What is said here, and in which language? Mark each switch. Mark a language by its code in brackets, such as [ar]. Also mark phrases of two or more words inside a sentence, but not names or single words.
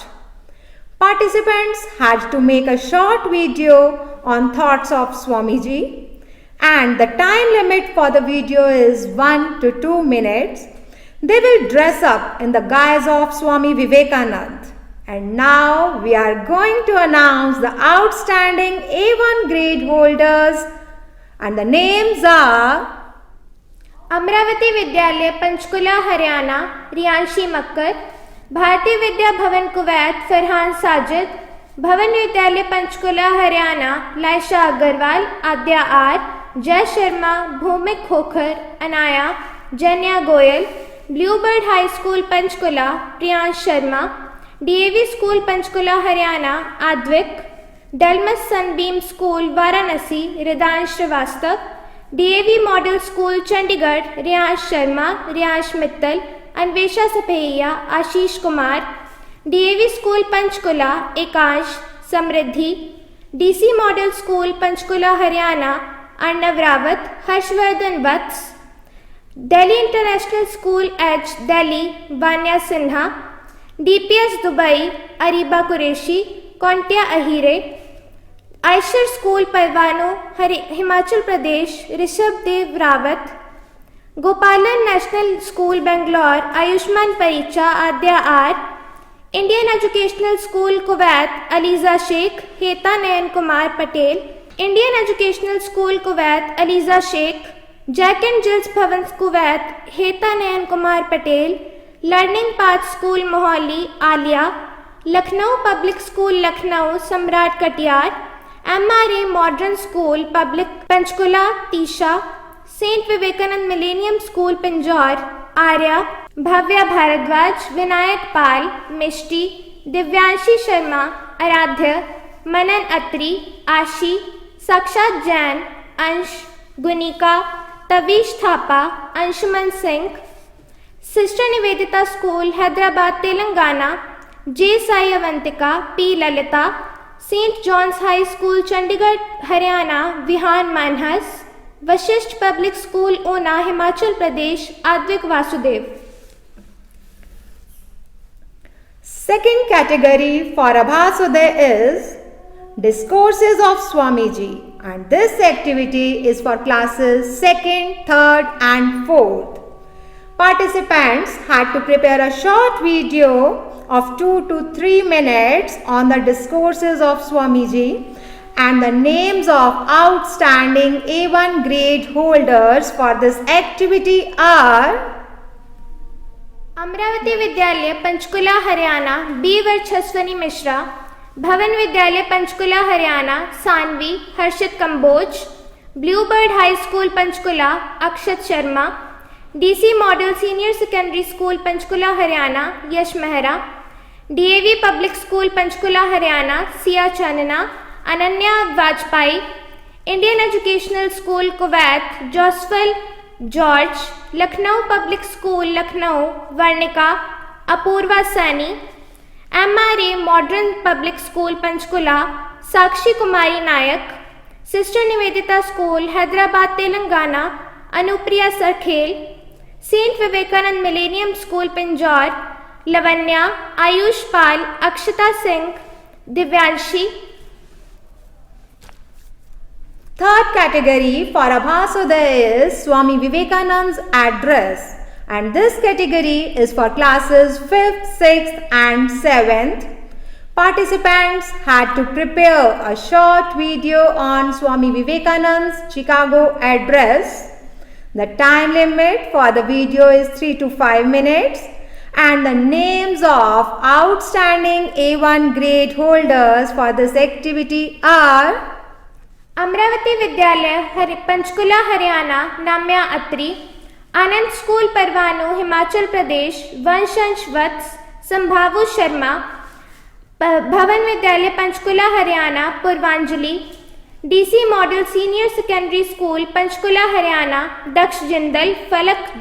[en] Participants had to make a short video on thoughts of Swamiji, and the time limit for the video is 1 to 2 minutes. They will dress up in the guise of Swami Vivekananda. And now we are going to announce the outstanding A1 grade holders, and the names are अमरावती विद्यालय पंचकुला हरियाणा रियांशी मक्कर, भारतीय विद्या भवन कुवैत फरहान साजिद, भवन विद्यालय पंचकुला हरियाणा लाइशा अग्रवाल, आद्या आर, जय शर्मा, भूमिक खोखर, अनाया, जन्या गोयल, ब्लूबर्ड हाई स्कूल पंचकुला प्रियांश शर्मा, DAV स्कूल पंचकुला हरियाणा आद्विक, Delmas Sunbeam School, Varanasi, Ridansh Srivastava, DAV Model School, Chandigarh, Riyansh Sharma, Riyansh Mittal, Anvesha Sapaiya, Ashish Kumar, DAV School, Panchkula, Ekansh, Samriddhi, DC Model School, Panchkula, Haryana, Arnav Rawat, Harshvardhan Vats, Delhi International School, H, Delhi, Vanya Sinha, DPS Dubai, Ariba Qureshi, Kontia Ahire, Aishar School, Parvano, Himachal Pradesh, Rishabh Dev Rawat, Gopalan National School, Bangalore, Ayushman Paricha, Adya R, Indian Educational School, Kuwait, Aliza Sheikh, Heta Nayan Kumar Patel, Indian Educational School, Kuwait, Aliza Sheikh, Jack and Jill's Bhavan, Kuwait, Heta Nayan Kumar Patel, Learning Path School, Mohali, Alia, Lucknow Public School, Lucknow, Samrat Katiyar, MRA Modern School, Public, Panchkula, Tisha, St. Vivekanand Millennium School, Pinjore, Arya, Bhavya Bharadwaj, Vinayak Pal, Mishti, Divyanshi Sharma, Aradhya, Manan Atri, Ashi, Sakshat Jain, Ansh, Gunika, Tavish Thapa, Anshuman Singh, Sister Nivedita School, Hyderabad, Telangana, J. Sai Avantika, P. Lalita, St. John's High School, Chandigarh, Haryana, Vihan Manhas, Vashisht Public School, Una, Himachal Pradesh, Advik Vasudev. Second category for Abhasuday is Discourses of Swamiji, and this activity is for classes 2nd, 3rd and 4th. Participants had to prepare a short video of 2 to 3 minutes on the discourses of Swamiji, and the names of outstanding A1 grade holders for this activity are Amravati Vidyalaya, Panchkula, Haryana, B. Varchaswani Mishra, Bhavan Vidyalaya, Panchkula, Haryana, Sanvi, Harshit Kamboj, Bluebird High School, Panchkula, Akshat Sharma, DC Model Senior Secondary School, Panchkula, Haryana, Yash Mehra, DAV Public School, Panchkula, Haryana, Sia Chanana, Ananya Vajpayee, Indian Educational School, Kuwait, Josfal George, Lucknow Public School, Lucknow, Varnika, Apurva Sani, MRA Modern Public School, Panchkula, Sakshi Kumari Nayak, Sister Nivedita School, Hyderabad, Telangana, Anupriya Sarkhel, St. Vivekanand Millennium School, Pinjore, Lavanya, Ayush Pal, Akshita Singh, Divyanshi. Third category for Abhasuday is Swami Vivekananda's address, and this category is for classes 5th, 6th and 7th. Participants had to prepare a short video on Swami Vivekananda's Chicago address. The time limit for the video is 3 to 5 minutes, and the names of outstanding A1 grade holders for this activity are Amravati Vidyalaya, Panchkula, Haryana, Namya Atri, Anand School, Parvano, Himachal Pradesh, Vanshansh Vats, Sambhavu Sharma, Bhavan Vidyalaya, Panchkula, Haryana, Purvanjali, DC Model Senior Secondary School, Panchkula, Haryana, Daksh Jindal, Falak